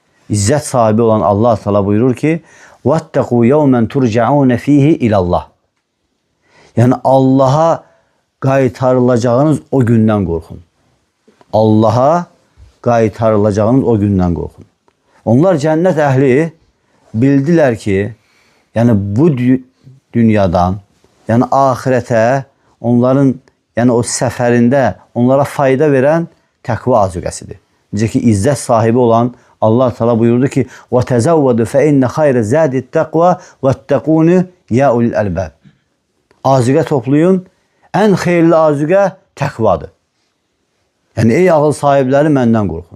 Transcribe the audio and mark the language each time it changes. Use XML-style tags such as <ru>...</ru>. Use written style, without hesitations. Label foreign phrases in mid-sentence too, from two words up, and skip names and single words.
<az>İzzət sahibi olan Allah Teala buyurur ki:</az> <ar>"واتقوا يوما ترجعون فيه إلى الله."</ar> <az>Yani Allah'a qaytarılacağınız o gündən qorxun. Allah'a qaytarılacağınız o gündən qorxun. Onlar cənnət əhli bildilər ki, yani bu dünyadan, yani ahirete onların yani o səfərində onlara</az> <tr>fayda veren</tr> <az>təqva azüqəsidir. Necə ki izzət sahibi olan Allah Teala buyurdu ki:</az> <ar>"وتزودوا فإن خير الزاد التقوى واتقون يا أولي الألباب."</ar> <az>Azüqə toplayın. En xeyirli azüqə təqvadır. Yani ey ağıl sahibləri məndən qorxun.</az>